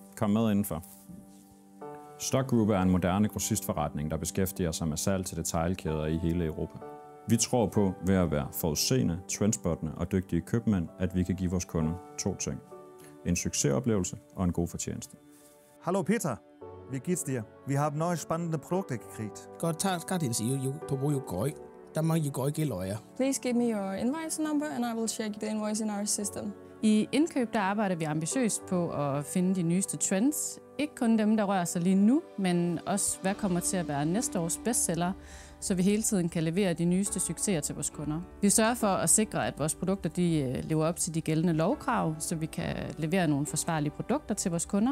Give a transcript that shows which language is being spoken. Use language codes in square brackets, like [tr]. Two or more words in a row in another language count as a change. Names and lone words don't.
[da] Kom med indenfor. Stock Group er en moderne grossistforretning, der beskæftiger sig med salg til detailkæder i hele Europa. Vi tror på, ved at være forudseende, trendspottende og dygtige købmænd, at vi kan give vores kunder to ting. En succesoplevelse og en god fortjeneste. [de] Hallo Peter, wie geht's dir? Wir haben neue spannende Produkte gekriegt. [en] Please give me your invoice number, and I will check the invoice in our system. [da] I indkøb der arbejder vi ambitiøst på at finde de nyeste trends. Ikke kun dem, der rører sig lige nu, men også hvad kommer til at være næste års bestseller, så vi hele tiden kan levere de nyeste succeser til vores kunder. Vi sørger for at sikre, at vores produkter lever op til de gældende lovkrav, så vi kan levere nogle forsvarlige produkter til vores kunder.